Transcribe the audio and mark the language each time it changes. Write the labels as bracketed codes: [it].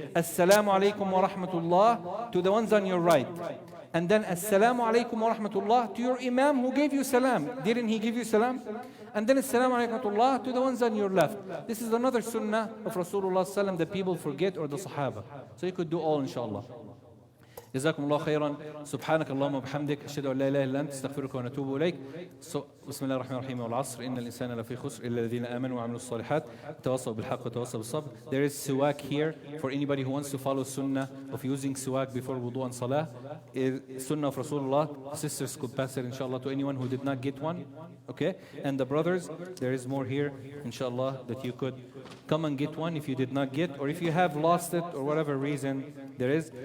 [en] Assalamu alaikum wa rahmatullah to the ones on your right. And then Assalamu alaikum wa rahmatullah to your imam who gave you salam. Didn't he give you salam? And then Assalamu alaikum wa rahmatullah to the ones on your left. This is another sunnah of Rasulullah sallallahu alaihi wasallam that people forget, or the Sahaba. So you could do all inshallah. [ar] جزاكم الله خيرا سبحانك اللهم وبحمدك أشهد أن لا إله إلا أنت استغفرك ونتوب إليك. بسم الله الرحمن الرحيم والعصر إن الإنسان لفي خسر إلا الذين آمنوا وعملوا الصالحات تواصوا بالحق وتواصوا بالصبر. [en] There is siwak here for anybody who wants to follow sunnah of using siwak before wudu and salah. Sunnah of Rasulullah. Sisters could pass it inshallah to anyone who did not get one. Okay? And the brothers, there is more here inshallah that you could come and get one if you did not get, or if you have lost it or whatever reason there is.